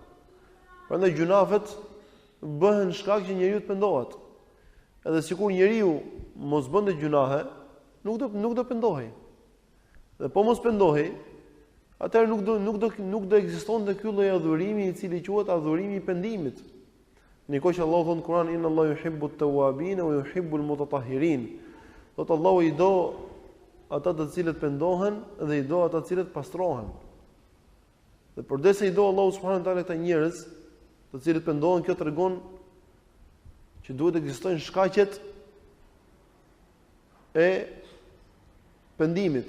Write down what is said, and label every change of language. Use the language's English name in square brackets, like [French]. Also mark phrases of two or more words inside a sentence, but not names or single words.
[Albanian] Prandaj gjunafet bëhen shkak që njeriu të pendohet. Edhe sikur njeriu mos bënte gjunahe, nuk do pendohej. Dhe po mos pendohej, atëherë nuk do ekzistonte ky lloj adhurimi i cili quhet adhurimi i pendimit. Nikoj që Allahu thon në Kur'an [Arabic] إن الله يحب التوابين ويحب المتطهرين. [Albanian] Thot Allahu i do ata të cilët pendohen dhe i do ata të cilët pastrohen. Dhe përdesë i do Allahu [Arabic] سبحانه وتعالى [Albanian] këta njerëz, të cilët pendohen, kjo tregon që duhet të ekzistojnë shkaqet e pendimit.